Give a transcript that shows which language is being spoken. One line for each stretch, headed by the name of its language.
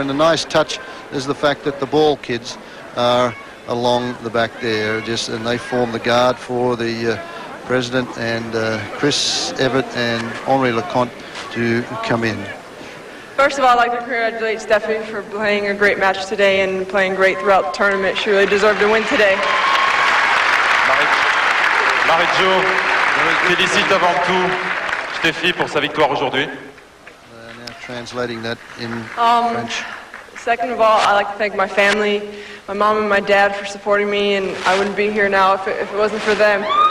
English: And a nice touch is the fact that the ball kids are along the back there, and they form the guard for the president and Chris Evert and Henri Leconte to come in. First of all, I'd like to congratulate Steffi for playing a great match today and playing great throughout the tournament. She really deserved to win today.
French: Marie-Jo félicite avant tout Steffi pour sa victoire aujourd'hui.
English: Now translating that in French. Second of all, I'd like to thank my family, my mom and my dad for supporting me, and I wouldn't be here now if it wasn't for them.